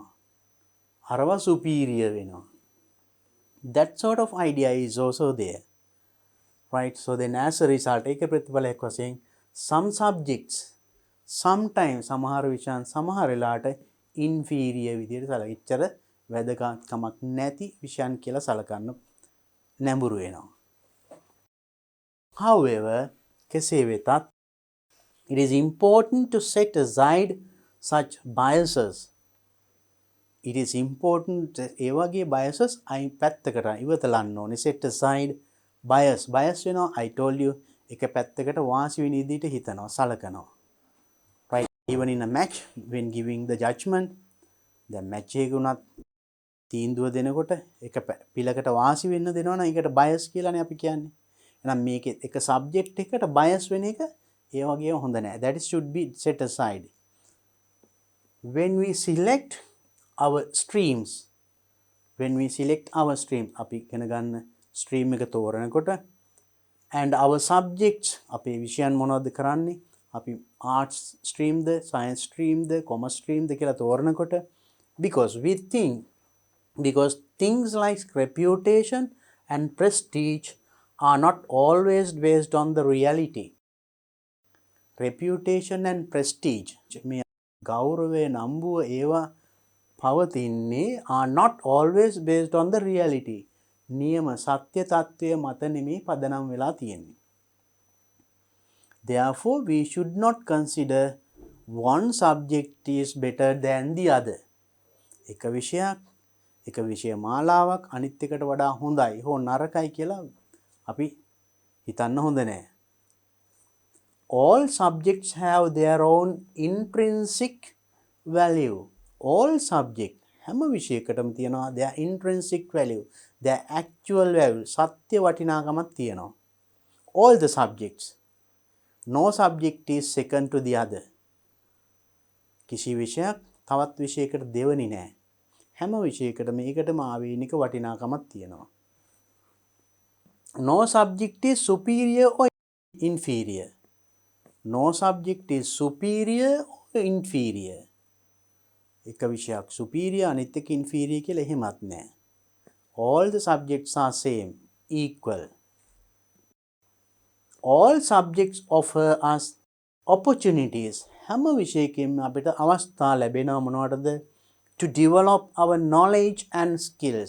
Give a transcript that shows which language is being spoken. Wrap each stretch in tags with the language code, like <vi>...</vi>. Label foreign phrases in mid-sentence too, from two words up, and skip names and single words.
<si>අරවා superior වෙනවා.</si> <en>That sort of idea is also there. Right? So then as a result,</en> <si>ඒක ප්‍රතිඵලයක් වශයෙන්</si> <en>some subjects sometimes</en> <si>සමහර විෂයන් සමහර වෙලාවට inferior විදිහට සලකනවා. ඉච්චර වැදගත්කමක් නැති විෂයන් කියලා සලකන්න නැඹුරු වෙනවා.</si> <en>However,</en> <si>කෙසේ වෙතත්</si> <en>it is important to set aside such biases. It is important</en> <si>ඒ වගේ biases අයින් පැත්තකට ඉවතලන්න ඕනේ.</si> <en>Set aside bias</en> <si>වෙනවා.</si> <en>I told you</en> <si>එක පැත්තකට වාසි වෙන විදිහට හිතනවා සලකනවා.</si> <en>Right? Even in a match when giving the judgment the match</en> <si>එක උනත් තීන්දුව දෙනකොට එක පිළකට වාසි වෙන්න දෙනවා නම් ඒකට bias කියලානේ අපි කියන්නේ. එහෙනම් මේකේ එක subject එකකට bias වෙන එක ඒ වගේම හොඳ නැහැ.</si> <en>That should be set aside. When we select our streams</en> <si>අපි ඉගෙන ගන්න stream එක තෝරනකොට</si> <en>and our subjects</en> <si>අපේ විෂයන් මොනවද කරන්නේ අපි</si> <en>arts stream ද science stream ද commerce stream ද</en> <si>කියලා තෝරනකොට</si> <en>because things like reputation and prestige are not always based on the reality. Reputation and prestige</en> <si>මේ ගෞරවය නම්බුව ඒවා පවතින්නේ</si> <en>are not always based on the reality.</en> <si>නියම සත්‍ය තත්ත්වය මත නෙමෙයි පදනම් වෙලා තියෙන්නේ.</si> <en>Therefore we should not consider one subject is better than the other.</en> <si>එක විෂය මාලාවක් අනිත් එකට වඩා හොඳයි හෝ නරකයි කියලා අපි හිතන්න හොඳ නැහැ.</si> <en>All subjects have their own intrinsic value. All subjects</en> <si>හැම විෂයකටම තියෙනවා</si> <en>their intrinsic value, their actual value,</en> <si>සත්‍ය වටිනාකමක් තියෙනවා.</si> <en>All the subjects. No subject is second to the other.</en> <si>කිසි විෂයක් තවත් විෂයකට දෙවනි නෑ. හැම විෂයකටම ඒකටම ආවේනික වටිනාකමක් තියෙනවා.</si> <en>No subject is superior or inferior. No subject is superior or inferior.</en> <si>එක විෂයක් superior අනිත් එක inferior කියලා එහෙමත් නෑ.</si> <en>All the subjects are same, equal. All subjects offer us opportunities.</en> <si>හැම විෂයකින්ම අපිට අවස්ථා ලැබෙනවා මොනවටද?</si> <en>To develop our knowledge and skills.</en>